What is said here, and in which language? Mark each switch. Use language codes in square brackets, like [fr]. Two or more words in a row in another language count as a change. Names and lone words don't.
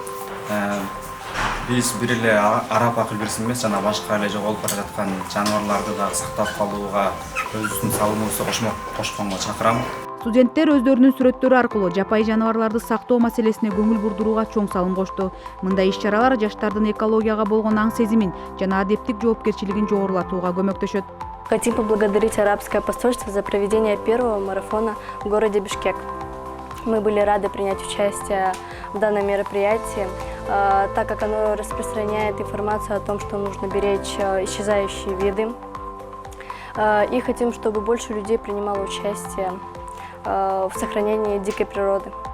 [ky] Биз бир эле араб акыл бирсин эмес, жана башка эле жоголуп бара жаткан жаныбарларды да сактап калууга өзүбүздүн салымыбызды кошконго чакырам. Студенттер өздөрүнүн сүрөттөрү аркылуу жапайы жаныбарларды сактоо маселесине көңүл бурдурууга чоң салым кошту. Мындай иш-чаралар жаштардын экологияга болгон аң сезимин жана адептик жоопкерчилигин жогорулатууга көмөктөшөт. [ru] Хотим поблагодарить арабское посольство за проведение первого марафона в городе Бишкек. Мы были рады принять участие в данном мероприятии, так как оно распространяет информацию о том, что нужно беречь исчезающие виды. И хотим, чтобы больше людей принимало участие в сохранении дикой природы.